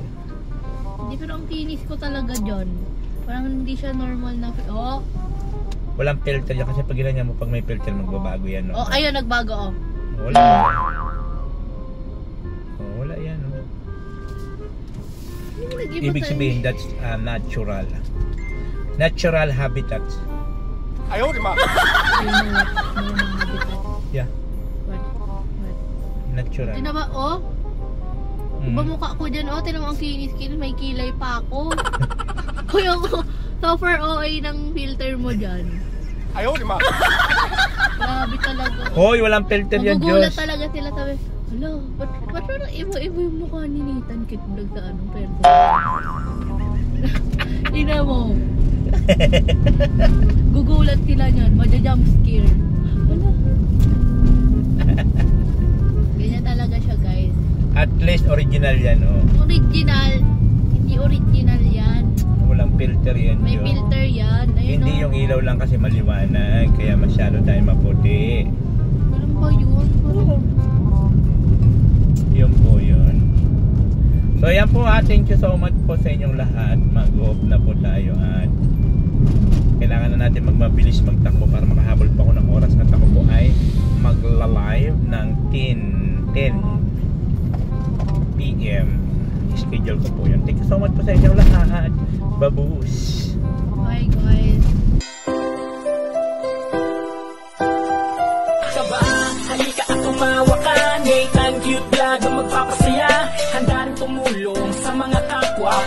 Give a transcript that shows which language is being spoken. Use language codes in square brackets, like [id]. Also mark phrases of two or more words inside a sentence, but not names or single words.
[tl] Hindi, pero ang kinis ko talaga dyan. Parang hindi siya normal na. Oh. Walang filter yan kasi pag ginanya mo, pag may filter magbabago yan. No? Oh, ayun, nagbago oh. Wala. Wala yan. No? Ibig sabihin, [en] that's natural. Natural habitat. [zh] 哎呦我的妈！ [en] Yeah, What? natural. [tl] Tina ba, oh? Diba mukha ko dyan, oh? Tina mo ang kinis, may kilay pa ako. Kuya ko, super OA ng filter mo dyan. [zh] 哎呦我的妈！ [tl] Grabe talaga. Hoy, walang filter yan, Magugulat Diyos. talaga sila sabi, hala, ba't parang iba-iba yung mukha ni Nathan Kitblog sa person? Tina mo. Gugulat sila niyan, madja-jump scare. Hala. Ganyan talaga siya, guys. [en] At least [tl] original yan, oh. Original. Hindi original yan. Walang filter yan, May Diyos. filter yan. Ayun, Hindi oh. yung ilaw lang kasi maliwanag, kaya masyado tayo maputi. Alam ba yun? Yun po yun. So yan po, [en] thank you so much [tl] po sa inyong lahat. Mag-off na po tayo at kailangan na natin magmabilis magtakbo para makahabol pa ako ng oras at ako po ay magla-live ng 10 PM schedule ko po yun. [en] Thank you so much [tl] po sa inyong lahat. Babush! [en] Bye guys. [tl] Saba, halika at tumawa ka. Nathan Cute Vlog ang magpapasaya. Handa rin tumulong sa mga kapwa.